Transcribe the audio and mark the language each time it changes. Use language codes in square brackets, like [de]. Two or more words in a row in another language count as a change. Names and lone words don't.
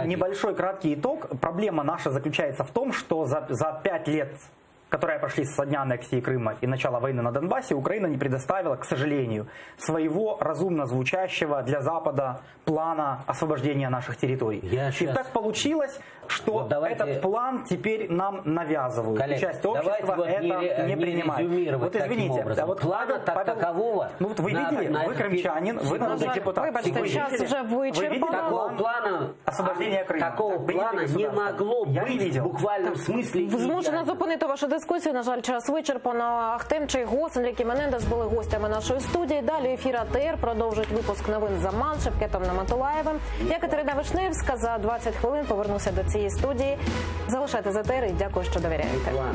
[ru] Небольшой краткий итог, проблема наша заключается в том, что за 5 лет, которые прошли со дня аннексии Крыма и начала войны на Донбассе, Украина не предоставила, к сожалению, своего разумно звучащего для Запада плана освобождения наших территорий. И так получилось, что вот этот план теперь нам навязывают. Коллеги, часть общества это не принимает. Вот извините, а вот плана такового... Ну вот вы видели, вы крымчанин, вы народный депутат. [uk] Вибачте, час вже вичерпано. [ru] Такого плана освобождения Крыма. Такого плана не могло быть в буквальном смысле. [uk] Змушена зупинити вашу дискусію. На жаль, час вичерпано. Ахтем Чайгос, Енріке Менендес були гостями нашої студії. Далі ефір АТР продовжить випуск новин за Ман Шевкетом Наматулаєвим. Я Катерина Вишневська. За 20 хвилин повернуся до цієї студії. Залишайте з АТР і дякую, що довіряєте.